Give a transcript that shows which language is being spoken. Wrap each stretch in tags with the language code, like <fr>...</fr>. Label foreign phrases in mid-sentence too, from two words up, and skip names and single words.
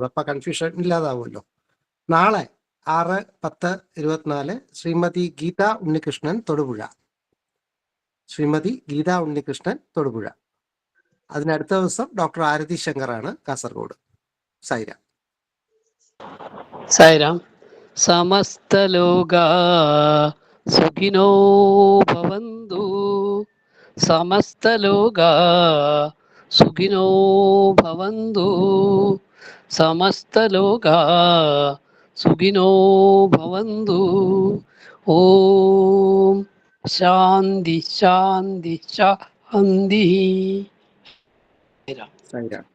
<ml>അപ്പൊ കൺഫ്യൂഷൻ ഇല്ലാതാവുമല്ലോ. നാളെ 6/10/24 ശ്രീമതി ഗീത ഉണ്ണികൃഷ്ണൻ തൊടുപുഴ. ശ്രീമതി ഗീത ഉണ്ണികൃഷ്ണൻ തൊടുപുഴ. അതിനടുത്ത ദിവസം ഡോക്ടർ ആരതി ശങ്കറാണ് കാസർഗോഡ്. സായിരാം.</ml> <sa>സായിരാം. സമസ്തലോകാ സുഖിനോ ഭവന്തു. സമസ്തലോകാ സുഖിനോ ഭവന്തു. സമസ്തലോകാ സുഖിനോ ഭവന്തു. ഓം ശാന്തി ശാന്തി ശാന്തി.</sa> <ml>സായിരാം.</ml>